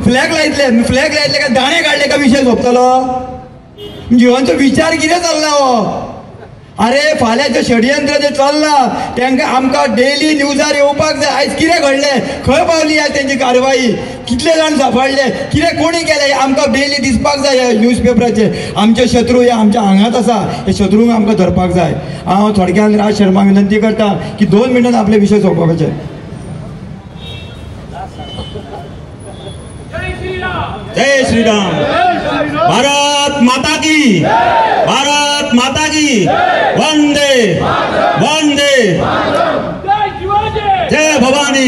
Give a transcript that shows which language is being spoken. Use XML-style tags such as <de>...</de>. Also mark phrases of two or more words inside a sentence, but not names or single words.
<kok>फ्लॅग लायतले काय दाणे काडले का विशय सोंपतलो म्हणजे ह्यांचो विचार कितें चल्ला हो अरे फाल्यां जे षडयंत्र जे चल्ला तांकां आमकां डेली न्यूजार येवपाक जाय आयज कितें घडलें खंय पावली आयज तेंची कारवाई कितले जाण सांबाळले कितें कोणी केलें आमकां डेली दिसपाक जाय न्यूज पेपराचेर आमचे शत्रू हे आमच्या हांगाच आसा हे शत्रूंक आमकां धरपाक जाय। हांव थोडक्यान राज शर्मा विनंती करता की 2 मिनटान आपले विशय सोंपोवपाचे।</kok> <hi>जय श्री राम भारत माता की वंदे वंदे जय भवानी।</hi>